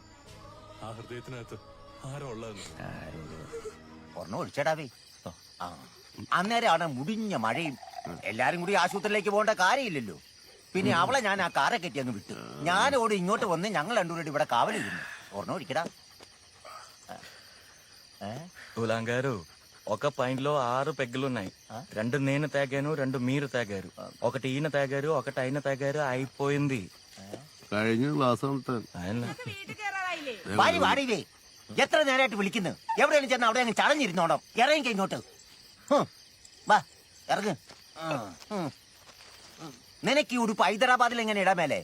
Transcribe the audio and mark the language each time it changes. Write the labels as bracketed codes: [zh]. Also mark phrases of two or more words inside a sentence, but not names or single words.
[ml] ആ ഹൃദയത്തിനകത്ത് ആരോ ഉള്ളതെന്ന് ഒഴിച്ചടാവേ. അന്നേരമാണ് മുടിഞ്ഞ മഴയും. എല്ലാരും കൂടി ആശുപത്രിയിലേക്ക് പോകേണ്ട കാര്യമില്ലല്ലോ. പിന്നെ അവളെ ഞാൻ ആ കാറെ കെട്ടി അങ്ങ് വിട്ടു. ഞാനോട് ഇങ്ങോട്ട് വന്ന് ഞങ്ങൾ രണ്ടുപേരും ഇവിടെ കാവലിരുന്നു. ഒഴിക്കടാ. [te] గారు ఒక పాయింట్ లో 6 పెగ్గులున్నాయి. 2 నేను తాగాను, 2 మీరు తాగారు. ఒకటి ఈయన తాగారు, ఒకటి ఆయన తాగారు. అయిపోయింది. [ml] കഴിഞ്ഞ ക്ലാസ് വാടിയില്ലേ? എത്ര നേരമായിട്ട് വിളിക്കുന്നു? എവിടെയാണ് ചെന്ന് അവിടെ അങ്ങ് ചടഞ്ഞിരുന്നോടോ. ഇറങ്ങി ഇങ്ങോട്ട്. വാ ഇറങ്ങ്. നിനക്ക് ഈ ഉടുപ്പ് ഹൈദരാബാദിൽ എങ്ങനെ ഇടാൻ മേലെ?